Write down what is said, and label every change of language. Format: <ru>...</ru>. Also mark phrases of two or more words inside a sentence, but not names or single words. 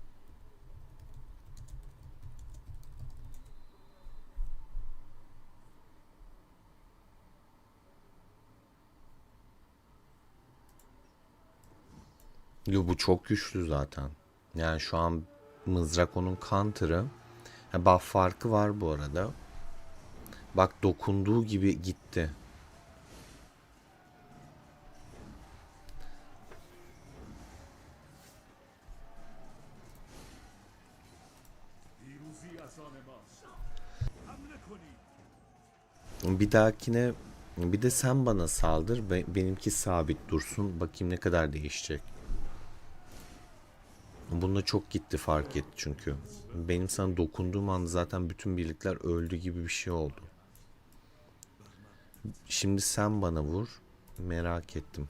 <tr>Yo, bu çok güçlü zaten. Yani şu an mızrak onun counter'ı. Ha, buff farkı var bu arada. Bak dokunduğu gibi gitti.</tr> <fa>پیروزی از آن ماست. حمله کنید.</fa> <tr>Bir dahakine bir de sen bana saldır. Benimki sabit dursun. Bakayım ne kadar değişecek. Bunda çok gitti, fark etti çünkü. Benim sana dokunduğum anda zaten bütün birlikler öldü gibi bir şey oldu. Şimdi sen bana vur. Merak ettim.</tr>